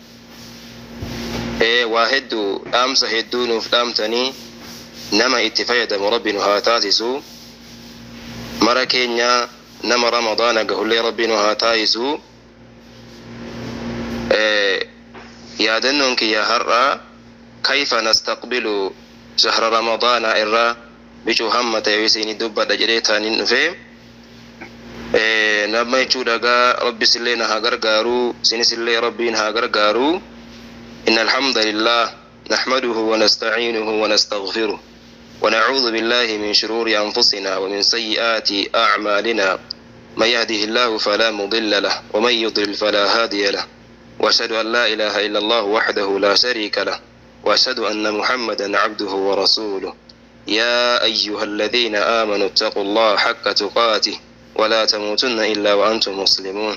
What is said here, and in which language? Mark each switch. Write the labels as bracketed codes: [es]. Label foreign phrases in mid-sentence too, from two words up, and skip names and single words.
[om] waa hedduu dhaamsa hedduu nuuf dhaamtanii nama itti fayyadamu rabbi nu haa taasisu mara keenya nama ramadaana gahullee rabbi nu haa taasisu yaadannoon kiyya har'a [ar] كيف نستقبل شهر رمضان [om] irraa bicuu hamma ta'e isinii dubbadha jedhee taanin dhufe nama jechuudhagaa rabbisillee na haa gargaaru sinisillee rabbiin haa gargaaru [ar] إن الحمد لله نحمده ونستعينه ونستغفره ونعوذ بالله من شرور أنفسنا ومن سيئات أعمالنا من يهده الله فلا مضل له ومن يضلل فلا هادي له وأشهد أن لا إله إلا الله وحده لا شريك له وأشهد أن محمدا عبده ورسوله يا أيها الذين آمنوا اتقوا الله حق تقاته ولا تموتن إلا وأنتم مسلمون